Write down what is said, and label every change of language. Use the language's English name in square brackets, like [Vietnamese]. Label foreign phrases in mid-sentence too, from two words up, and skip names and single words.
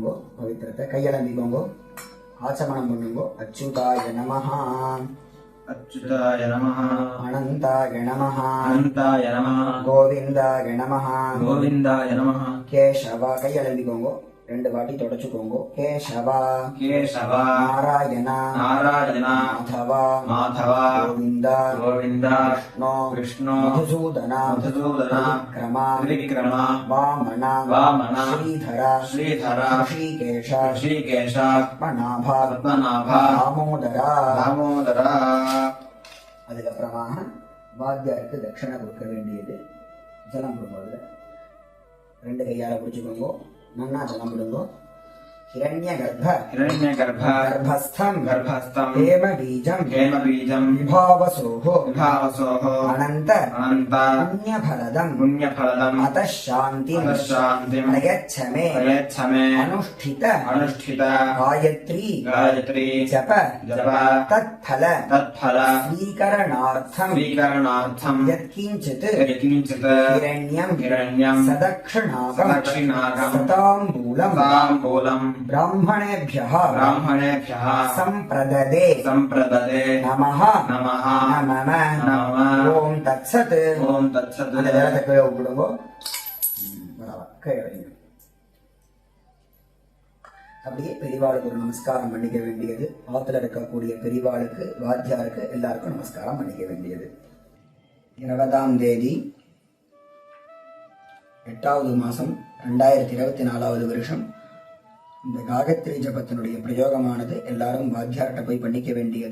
[Tamil] பவித்திரத்தை கையளம்பிக்கோங்கோ, ஆச்சமனம் பண்ணுங்கோ. [Sanskrit] अच्युताय नमः, अच्युताय नमः, अनन्ताय नमः, अनन्ताय नमः, गोविन्दाय नमः, गोविन्दाय नमः, [Tamil] கேசவா கையளம்பிக்கோங்கோ, 2 வாட்டி தொடச்சுக்கோங்கோ. [Sanskrit] கேசவா, केशव, நாராயண, नारायण, மாதவா, माधव, கோவிந்தா, गोविन्द, விஷ்ணு, विष्णु, மதுசூதன, मधुसूदन, விக்ரமா, त्रिविक्रम, வாமன, वामन, ஸ்ரீதர, श्रीधर, ரிஷிகேஷ, ऋषिकेश, பத்மநாப, पद्मनाभ, தாமோதரா. दामोदर. [Tamil] அதுக்கப்புறமாக வாத்தியாருக்கு தட்சணை கொடுக்க வேண்டியது. ஜலம் கொடுப்பது 2 கையால பிடிச்சுக்கோங்க, நன்னா ஜலம் விடுங்கோ. [Sanskrit] ஹிரண்யகர்ப்ப, हिरण्यगर्भ, கர்ப்பஸ்தம், गर्भस्थं, ஹேமபீஜம், हेमबीजं, விபாவசோஹோ, विभावसोः, அனந்த अनन्त, புண்ணியபலதம், पुण्यफलदम्, அதசாந்திம், शान्तिम्, பிரயச்சமே, प्रयच्छ मे, அனுஷ்டித अनुष्ठित, காயத்ரி गायत्री, ஜப जप, தத்ஃபல तत्फल, ஸ்வீகரணார்த்தம் स्वीकरणार्थम्, யத்கிஞ்சித் यत्किञ्चित्, ஹிரண்யம் हिरण्यम्, சதக்ஷணாகம் सदक्षिणाकम्, சதாம்பூலம் ताम्बूलम्, ब्राह्मणेभ्यः ब्राह्मणेभ्यः, सम्प्रददे सम्प्रददे, நமஹ नमः, நமம नमः. ॐ तत्सत्. ॐ तत्सत्. [Tamil] அந்த ஜலத்தை கீழே விடுங்கோ. கீழே வைங்க. அப்படியே பெரியவாளுக்கு ஒரு நமஸ்காரம் பண்ணிக்க வேண்டியது. ஆத்துல இருக்கக்கூடிய பெரியவாளுக்கு, வாத்தியாருக்கு எல்லாருக்கும் நமஸ்காரம் பண்ணிக்க வேண்டியது. 20ஆம் தேதி 8வது மாசம் 2024வது வருஷம் இந்த காயத்ரி ஜபத்தினுடைய பிரயோகமானது எல்லாரும் வாத்தியார்ட்ட போய் பண்ணிக்க வேண்டியது.